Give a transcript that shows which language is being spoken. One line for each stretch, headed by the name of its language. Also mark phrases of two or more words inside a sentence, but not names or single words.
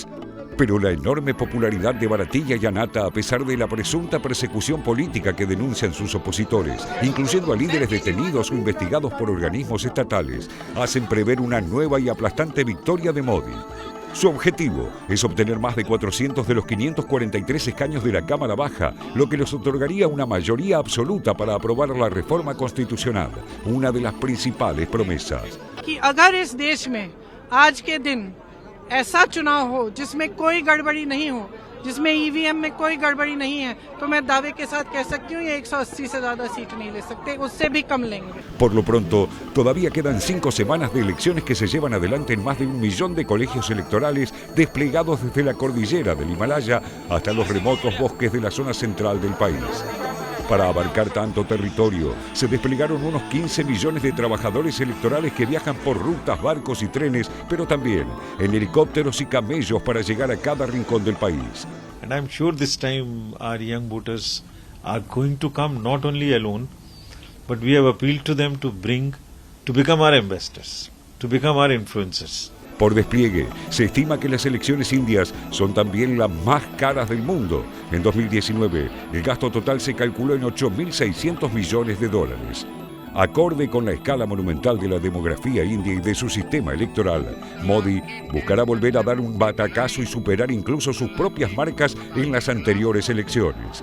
Spanish: Pero la enorme popularidad de Bharatiya Janata, a pesar de la presunta persecución política que denuncian sus opositores, incluyendo a líderes detenidos o investigados por organismos estatales, hacen prever una nueva y aplastante victoria de Modi. Su objetivo es obtener más de 400 de los 543 escaños de la Cámara Baja, lo que les otorgaría una mayoría absoluta para aprobar la reforma constitucional, una de las principales promesas.
Hindi: कि अगर इस देश में आज के दिन ऐसा चुनाव हो जिसमें कोई गड़बड़ी नहीं हो, जिसमें ईवीएम में कोई गड़बड़ी नहीं है, तो मैं दावे के साथ कह सकती हूँ ये 180 से ज्यादा सीट नहीं ले सकते, उससे भी कम लेंगे।
Spanish: Por lo pronto, todavía quedan 5 semanas de elecciones que se llevan adelante en más de 1 millón de colegios electorales desplegados desde la cordillera del Himalaya hasta los remotos bosques de la zona central del país. Para abarcar tanto territorio, se desplegaron unos 15 millones de trabajadores electorales que viajan por rutas, barcos y trenes, pero también en helicópteros y camellos para llegar a cada rincón del país.
English: And I'm sure this time our young voters are going to come not only alone, but we have appealed to them to become our ambassadors, to become our influencers.
Spanish: Por despliegue, se estima que las elecciones indias son también las más caras del mundo. En 2019, el gasto total se calculó en 8.600 millones de dólares. Acorde con la escala monumental de la demografía india y de su sistema electoral, Modi buscará volver a dar un batacazo y superar incluso sus propias marcas en las anteriores elecciones.